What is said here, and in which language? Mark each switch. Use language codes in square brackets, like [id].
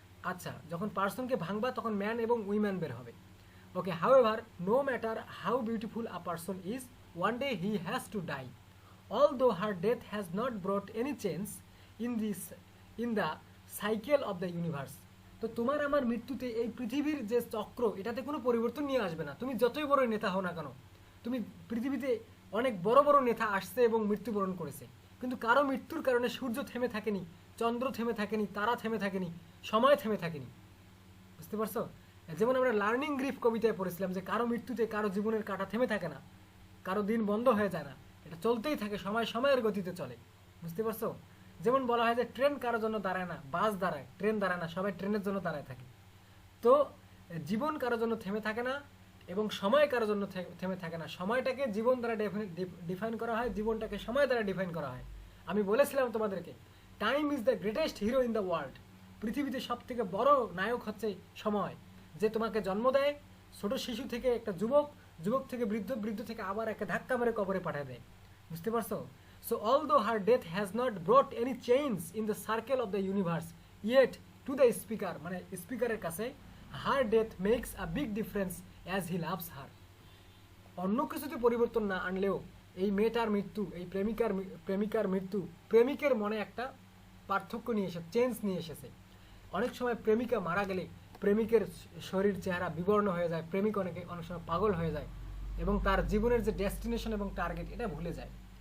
[bn] আচ্ছা, যখন পারসনকে ভাঙবা তখন ম্যান এবং উইম্যান বের হবে। [en] Okay, however no matter how beautiful a person is, one day he has to die, although her death has not brought any change in the cycle of the universe. [bn] তো তোমার আমার মৃত্যুতে এই পৃথিবীর যে চক্র এটাতে কোনো পরিবর্তন নিয়ে আসবে না। তুমি যতই বড় নেতা হও না কেন, তুমি পৃথিবীতে অনেক বড় বড় নেতা আসছে এবং মৃত্যুবরণ করেছে, কিন্তু কারো মৃত্যুর কারণে সূর্য থেমে থাকেনি, চন্দ্র থেমে থাকেনি, তারা থেমে থাকেনি, সময় থেমে থাকেনি। বুঝতে পারছো? যেমন আমরা লার্নিং গ্রিফ কবিতায় পড়েছিলাম যে কারো মৃত্যুতে কারো জীবনের কাঁটা থেমে থাকে না, কারো দিন বন্ধ হয়ে যায় না, এটা চলতেই থাকে, সময় সময়ের গতিতে চলে। বুঝতে পারছো? যেমন বলা হয় যে ট্রেন কারোর জন্য দাঁড়ায় না, বাস দাঁড়ায়, ট্রেন দাঁড়ায় না, সবাই ট্রেনের জন্য দাঁড়ায় থাকে। তো জীবন কারোর জন্য থেমে থাকে না এবং সময় কারোর জন্য থেমে থাকে না। সময়টাকে জীবন দ্বারা ডিফাইন করা হয়, জীবনটাকে সময় দ্বারা ডিফাইন করা হয়। আমি বলেছিলাম তোমাদেরকে, [en] Time is the greatest hero in the world. [bn] পৃথিবীতে সব থেকে বড় নায়ক হচ্ছে সময়, যে তোমাকে জন্ম দেয়, ছোট শিশু থেকে একটা যুবক, যুবক থেকে বৃদ্ধ, বৃদ্ধ থেকে আবার একটা ধাক্কা মেরে কবরে পাঠিয়ে দেয়। বুঝতে পারছো? [en] So although her death has not brought any change in the circle of the universe, yet to the speaker, [bn] মানে স্পিকারের কাছে, [en] her death makes a big difference as he loves her. [bn] অন্য কিছুতে পরিবর্তন না আনলেও এই মেয়েটার মৃত্যু, এই প্রেমিকার মৃত্যু প্রেমিকের মনে একটা পার্থক্য নিয়ে এসেছে, চেঞ্জ নিয়ে এসেছে। অনেক সময় প্রেমিকা মারা গেলে প্রেমিকের শরীর চেহারা বিবর্ণ হয়ে যায়, প্রেমিক অনেক সময় পাগল হয়ে যায় এবং তার জীবনের যে ডেস্টিনেশন এবং টার্গেট এটা ভুলে যায়।